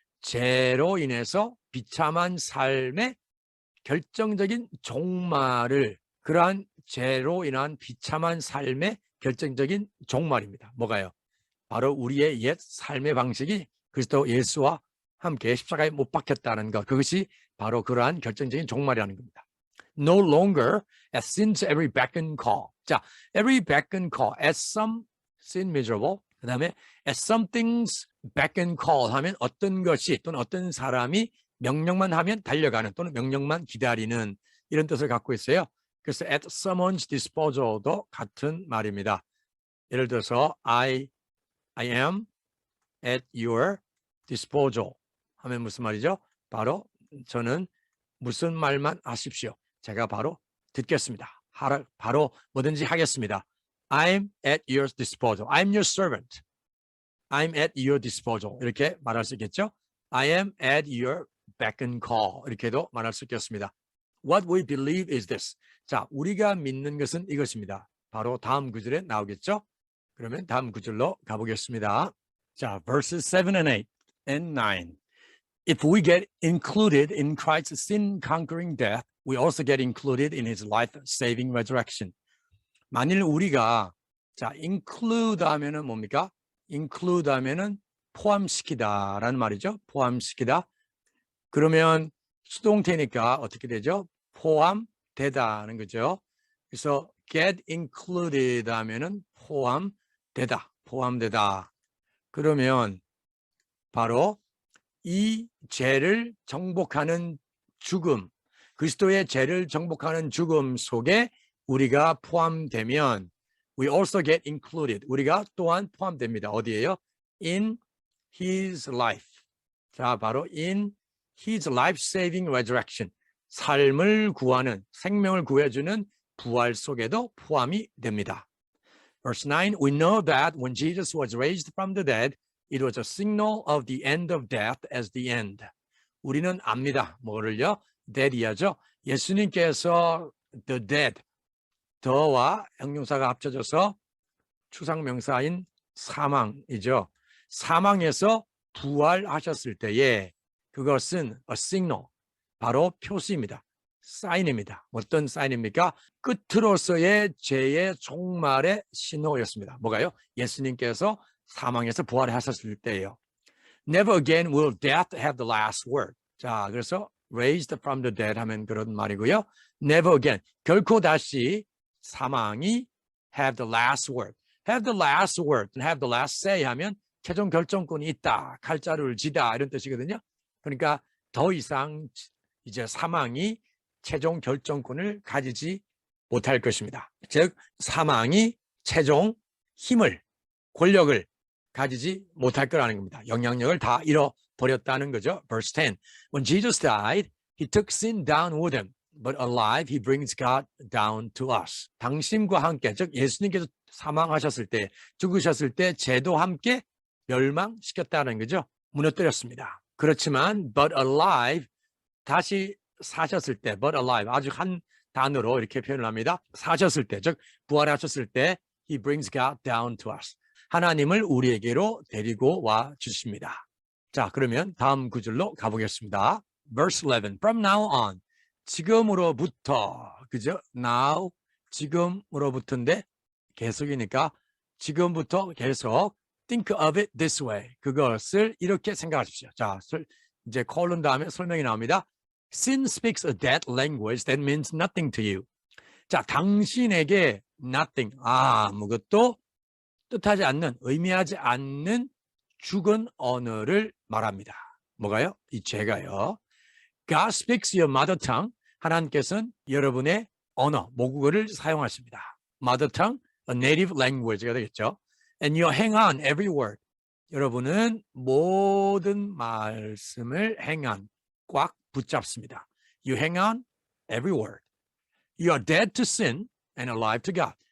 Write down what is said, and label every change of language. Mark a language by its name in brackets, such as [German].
[Korean] 죄로 인해서 비참한 삶의 결정적인 종말을, 그러한 죄로 인한 비참한 삶의 결정적인 종말입니다. 뭐가요? 바로 우리의 옛 삶의 방식이 그리스도 예수와 함께 십자가에 못 박혔다는 것, 그것이 바로 그러한 결정적인 종말이라는 겁니다. [English] No longer as sin to every beck and call. 자, every beck and call, as some sin miserable. [Korean] 그 다음에 [English] as some things beck and call [Korean] 하면 어떤 것이 또는 어떤 사람이 명령만 하면 달려가는 또는 명령만 기다리는 이런 뜻을 갖고 있어요. 그래서 [English] at someone's disposal [Korean] 도 같은 말입니다. 예를 들어서 [English] I am at your disposal [Korean] 하면 무슨 말이죠? 바로 저는 무슨 말만 하십시오. 제가 바로 듣겠습니다. 바로 뭐든지 하겠습니다. [English] I'm at your disposal. I'm your servant. I'm at your disposal. [Korean] 이렇게 말할 수 있겠죠? [English] I am at your beck and call. [Korean] 이렇게도 말할 수 있겠습니다. [English] What we believe is this. [Korean] 자, 우리가 믿는 것은 이것입니다. 바로 다음 구절에 나오겠죠? 그러면 다음 구절로 가보겠습니다. [English] 자, verses 7 and 8 and 9. If we get included in Christ's sin-conquering death, we also get included in his life-saving resurrection. [Korean] 만일 우리가 자, include 하면은 뭡니까? include 하면은 포함시키다라는 말이죠. 포함시키다. 그러면 수동태니까 어떻게 되죠? 포함되다는 거죠. 그래서 get included 하면은 포함되다. 포함되다. 그러면 바로 이 죄를 정복하는 죽음, 그리스도의 죄를 정복하는 죽음 속에 우리가 포함되면 [English] we also get included. [Korean] 우리가 또한 포함됩니다. [English] 어디예요? In his life. 자, 바로 in his life-saving resurrection. [Korean] 삶을 구하는, 생명을 구해주는 부활 속에도 포함이 됩니다. [English] Verse 9, we know that when Jesus was raised from the dead, it was a signal of the end of death as the end. [Korean] 우리는 압니다. 뭐를요? dead이야죠. 예수님께서 the dead, 더와 형용사가 합쳐져서 추상명사인 사망이죠. 사망에서 부활하셨을 때에 그것은 a signal, 바로 표시입니다. 사인입니다. 어떤 사인입니까? 끝으로서의 죄의 종말의 신호였습니다. 뭐가요? 예수님께서 사망에서 부활하셨을 때예요. [English] Never again will death have the last word. [Korean] 자, 그래서 [English] raised from the dead [Korean] 하면 그런 말이고요. [English] Never again, [Korean] 결코 다시 사망이 [English] have the last word. have the last word, have the last say [Korean] 하면 최종 결정권이 있다, 칼자루를 쥐다 이런 뜻이거든요. 그러니까 더 이상 이제 사망이 최종 결정권을 가지지 못할 것입니다. 즉 사망이 최종 힘을, 권력을 가지지 못할 거라는 겁니다. 영향력을 다 잃어버렸다는 거죠. [English] Verse 10. When Jesus died, he took sin down with him. But alive, he brings God down to us. [Korean] 당신과 함께, 즉 예수님께서 사망하셨을 때, 죽으셨을 때 죄도 함께 멸망시켰다는 거죠. 무너뜨렸습니다. 그렇지만 [English] but alive, [Korean] 다시 사셨을 때, but alive, 아주 한 단어로 이렇게 표현을 합니다. 사셨을 때, 즉 부활하셨을 때 [English] he brings God down to us. [Korean] 하나님을 우리에게로 데리고 와 주십니다. 자, 그러면 다음 구절로 가보겠습니다. [English] Verse 11. From now on, [Korean] 지금으로부터, 그죠? [English] Now, [Korean] 지금으로부터인데 계속이니까 지금부터 계속 [English] think of it this way. [Korean] 그것을 이렇게 생각하십시오. 자, 이제 콜론 다음에 설명이 나옵니다. [English] Sin speaks a dead language that means nothing to you. [Korean] 자, 당신에게 nothing, 아무것도 뜻하지 않는, 의미하지 않는 죽은 언어를 말합니다. 뭐가요? 이 죄가요. [English] God speaks your mother tongue. [Korean] 하나님께서는 여러분의 언어, 모국어를 사용하십니다. [English] Mother tongue, a native language가 되겠죠. And you hang on every word. [Korean] 여러분은 모든 말씀을 hang on, 꽉 붙잡습니다. [English] You hang on every word. You are dead to sin and alive to God.